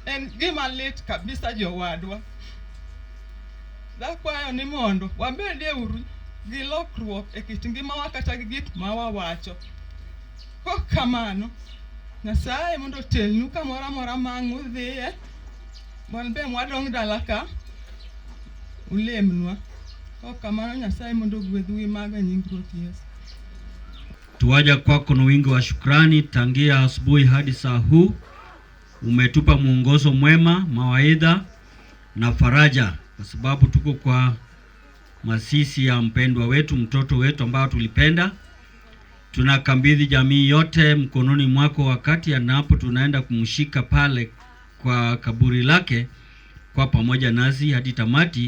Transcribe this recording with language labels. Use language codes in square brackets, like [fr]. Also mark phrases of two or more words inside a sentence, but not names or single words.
[luo] En gima lit kabisa jowadwa. Dakwayo ni mondo wabedie uru gi lokruok e kit ngimawa kata gi gik ma wawacho. Kok kamano, Nyasaye mondo telnu kamoro amora ma udhiye, mon be mwadong' dala ka ulemnwa. Kok kamano, Nyasaye mondo gwedhu gi maga nying Ruoth Yesu. [sw] Tuwaja kwako na wingi wa shukrani tangia asubuhi hadi saa huu. Umetupa mwongozo mwema, mawaidha na faraja, kwa sababu tuko kwa masisi ya mpendwa wetu, mtoto wetu ambao tulipenda. Tunakabidhi jamii yote mkononi mwako wakati anapo tunaenda kumshika pale kwa kaburi lake, kwa pamoja nasi hadi tamati.